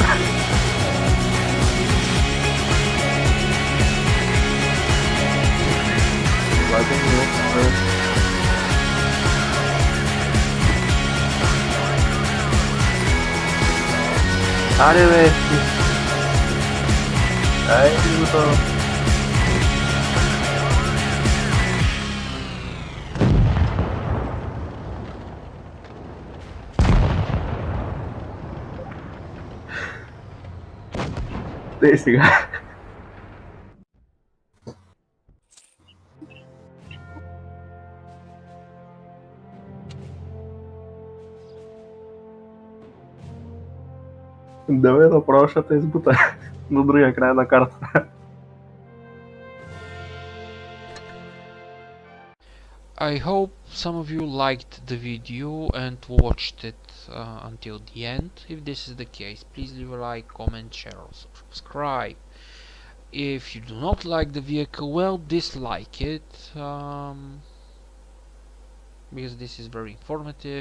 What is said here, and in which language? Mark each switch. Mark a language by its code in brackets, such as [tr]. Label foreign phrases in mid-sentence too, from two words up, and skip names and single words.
[pl] Ładnie nie, ale... Ale weź. Ej, to... [bg] Те сега. Давай направо ще те избута на другия край на карта. [en] I hope some of you liked the video and watched it until the end. If this is the case, please leave a like, comment, share, or subscribe. If you do not like the vehicle, well, dislike it, because this is very informative.